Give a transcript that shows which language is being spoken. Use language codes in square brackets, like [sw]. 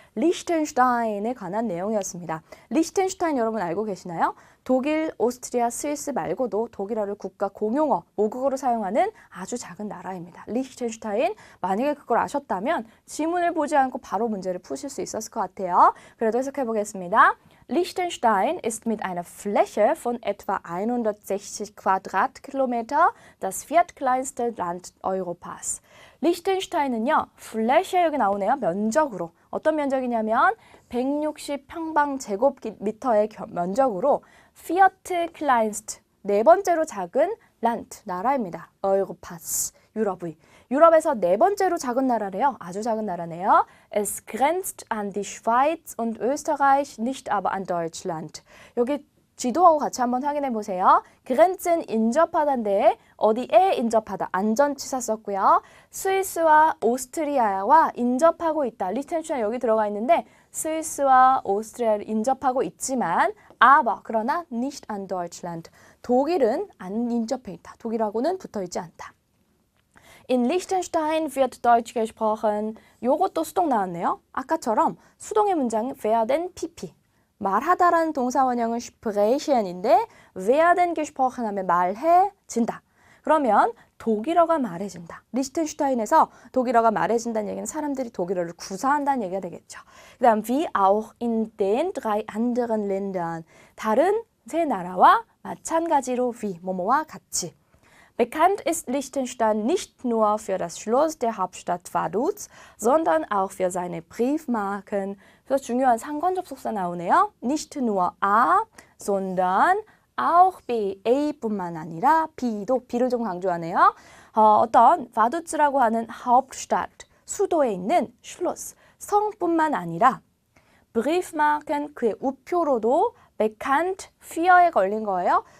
[ko] 리히텐슈타인에 관한 내용이었습니다. 리히텐슈타인 여러분 알고 계시나요? 독일, 오스트리아, 스위스 말고도 독일어를 국가 공용어, 모국어로 사용하는 아주 작은 나라입니다. 리히텐슈타인, 만약에 그걸 아셨다면 지문을 보지 않고 바로 문제를 푸실 수 있었을 것 같아요. 그래도 해석해 보겠습니다. [de] Liechtenstein ist mit einer Fläche von etwa 160 Quadratkilometer das viertkleinste Land Europas. [ko] 리히텐슈타인은요, 플래시에 여기 나오네요. 면적으로. 어떤 면적이냐면 160 평방제곱미터의 면적으로 viertkleinst, 네 번째로 작은 란트, 나라입니다. Europas, 유럽의. 유럽에서 네 번째로 작은 나라래요. 아주 작은 나라네요. [de] Es grenzt an die Schweiz und Österreich, nicht aber an Deutschland. [ko] 여기 지도하고 같이 한번 확인해 보세요. grenzen 인접하다인데 어디에 인접하다? 안전치사 썼고요. 스위스와 오스트리아와 인접하고 있다. 리히텐슈타인 여기 들어가 있는데 스위스와 오스트리아를 인접하고 있지만 aber, 그러나 [de] nicht an Deutschland. [ko] 독일은 안 인접해 있다. 독일하고는 붙어 있지 않다. [de] In Liechtenstein wird Deutsch gesprochen. [ko] 요것도 수동 나왔네요. 아까처럼 수동의 문장은 werden pp. 말하다라는 동사 원형은 sprechen인데 [de] werden gesprochen [ko] 하면 말해진다. 그러면 독일어가 말해진다. 리히텐슈타인에서 독일어가 말해진다는 얘기는 사람들이 독일어를 구사한다는 얘기가 되겠죠. 그 다음 [de] wie auch in den drei anderen Ländern. [ko] 다른 세 나라와 마찬가지로 wie, 뭐뭐와 같이. [de] Bekannt ist Liechtenstein nicht nur für das Schloss der Hauptstadt Vaduz, sondern auch für seine Briefmarken, [ko] 그래서 중요한 상관 접속사 나오네요. [de] Nicht nur A, sondern auch B. [ko] A뿐만 아니라 B도 B를 좀 강조하네요. 어떤 바두츠라고 하는 Hauptstadt, 수도에 있는 슐로스, 성뿐만 아니라 Briefmarken, 그의 우표로도 [de] bekannt für [ko] 에 걸린 거예요.